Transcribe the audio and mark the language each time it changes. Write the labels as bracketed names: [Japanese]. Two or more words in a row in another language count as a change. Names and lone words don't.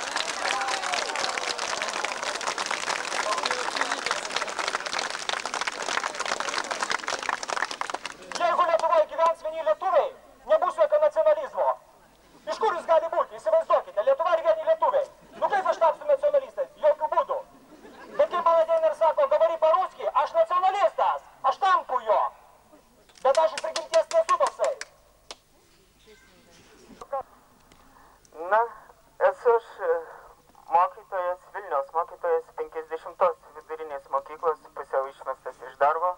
[Lithuanian] Jeigu Lietuvoje gyvens vieni lietuviai, nebus jokio nacionalizmo. Iš kur jis gali būti? Įsivaizduokite, Lietuva ir vieni lietuviai. Nu kaip aš tapsiu nacionalistais? Jokių būdų. Bet kaip man ateina ir sako, [Russian] говори по-русски, [Lithuanian] aš nacionalistas, aš tampu jo. Bet aš iš prigimties nesu toksai. Na, esu aš mokytojas, Vilniaus mokytojas 50-os vidurinės mokyklos, pusiau išmestas iš darbo.